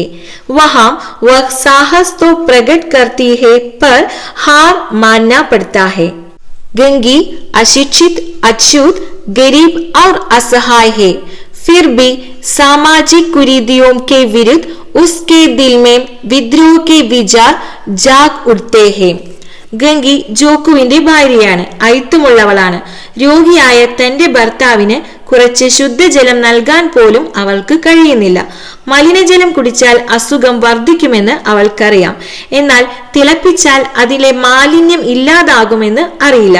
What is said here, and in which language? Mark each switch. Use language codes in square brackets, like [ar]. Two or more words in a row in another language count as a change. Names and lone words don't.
[hi] वहां वह साहस तो प्रकट करती है, पर हार मानना पड़ता है. गंगी अशिक्षित, अछूत, गरीब और असहाय है, फिर भी सामाजिक कुरीतियों के विरुद्ध उसके दिल में विद्रोह के विचार जाग उठते हैं. [ml] ഗംഗി ജോക്കുവിന്റെ ഭാര്യയാണ്, അയിത്തമുള്ളവളാണ്. രോഗിയായ തന്റെ ഭർത്താവിന് കുറച്ച് ശുദ്ധജലം നൽകാൻ പോലും അവൾക്ക് കഴിയുന്നില്ല. മലിനജലം കുടിച്ചാൽ അസുഖം വർദ്ധിക്കുമെന്ന് അവൾക്കറിയാം. എന്നാൽ തിളപ്പിച്ചാൽ അതിലെ മാലിന്യം ഇല്ലാതാകുമെന്ന് അറിയില്ല.